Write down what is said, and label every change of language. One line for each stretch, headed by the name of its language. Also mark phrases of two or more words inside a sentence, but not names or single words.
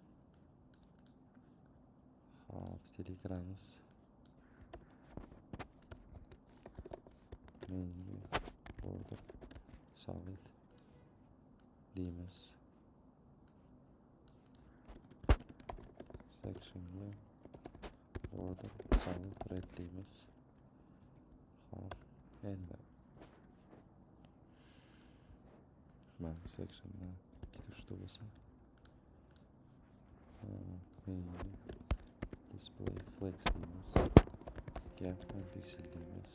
Uzbek: Hop, stilga kiramiz. Mainga
English: border solid
Uzbek: deymiz. Sectionga
English: border solid red
Uzbek: deymiz. Hop, endi mana sectionda ikkita uchta bo'lsa, mainga
English: display flex
Uzbek: deymiz.
English: Gap 10 pixel
Uzbek: deymiz.